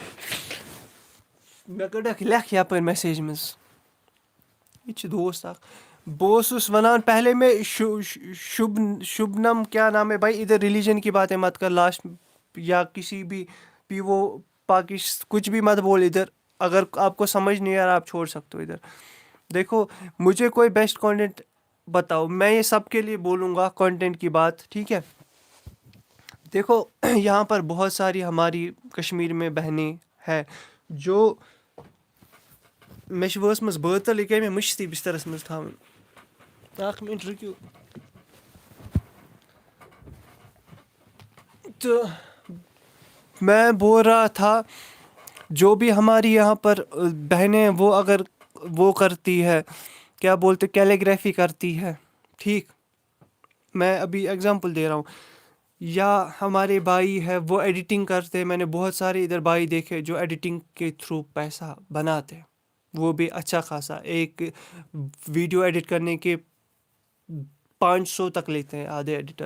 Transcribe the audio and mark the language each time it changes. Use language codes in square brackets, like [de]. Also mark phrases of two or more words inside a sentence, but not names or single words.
[ks] مےٚ کٔڈٕکھ لیکھ یپٲرۍ میسیج منٛز. یہِ چھِ دوست اکھ. بہٕ اوسُس وَنان [ur] پہلے میں شبنم کیا نام ہے بھائی ادھر ریلیجن کی باتیں مت کر لاسٹ یا کسی بھی پیو کچھ بھی مت بول ادھر. اگر آپ کو سمجھ نہیں آ رہا آپ چھوڑ سکتے ہو ادھر. دیکھو مجھے کوئی [en] best content [ur] بتاؤ, میں یہ سب کے لیے بولوں گا کانٹینٹ کی بات, ٹھیک ہے. دیکھو یہاں پر بہت ساری ہماری کشمیر میں بہنیں ہیں جو [ks] مےٚ چھِ وٲژمٕژ بٲتل یہِ گٔے مےٚ مٔشتٕے بِسترس منٛز تھاوٕنۍ. اکھ منٹ رُکِو. [ur] تو میں بول رہا تھا جو بھی ہماری یہاں پر بہنیں وہ اگر وہ کرتی ہے کیا بولتے کیلیگرافی کرتی ہے, ٹھیک, میں ابھی اگزامپل دے رہا ہوں, یا ہمارے بھائی ہے وہ ایڈیٹنگ کرتے, میں نے بہت سارے ادھر بھائی دیکھے جو ایڈیٹنگ کے تھرو پیسہ بناتے, وہ بھی اچھا خاصا, ایک ویڈیو ایڈٹ کرنے کے 500 تک لیتے ہیں آدھے ایڈیٹر.